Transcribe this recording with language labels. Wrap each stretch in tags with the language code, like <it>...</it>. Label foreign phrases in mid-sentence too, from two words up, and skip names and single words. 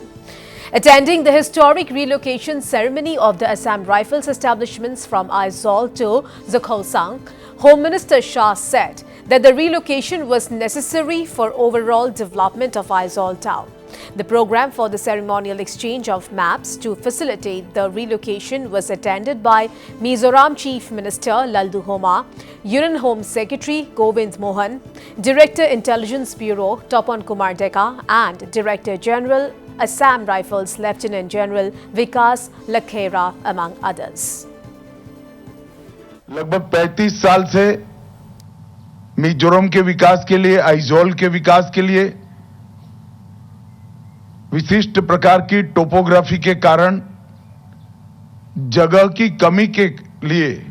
<en>Attending the historic relocation ceremony of the Assam Rifles establishments from Aizawl to Zakhosang, Home Minister Shah said that the relocation was necessary for overall development of Aizawl town. The program for the ceremonial exchange of maps to facilitate the relocation was attended by Mizoram Chief Minister Laldu Homa, Union Home Secretary Govind Mohan, Director Intelligence Bureau Tapan Kumar Deka and Director General Assam Rifles Lieutenant General Vikas Lakhera among others.</en> <hi>लगभग 35 साल से मिजोरम के विकास के लिए, आइजोल के विकास के लिए विशिष्ट प्रकार की टोपोग्राफी के कारण जगह की कमी के लिए</hi>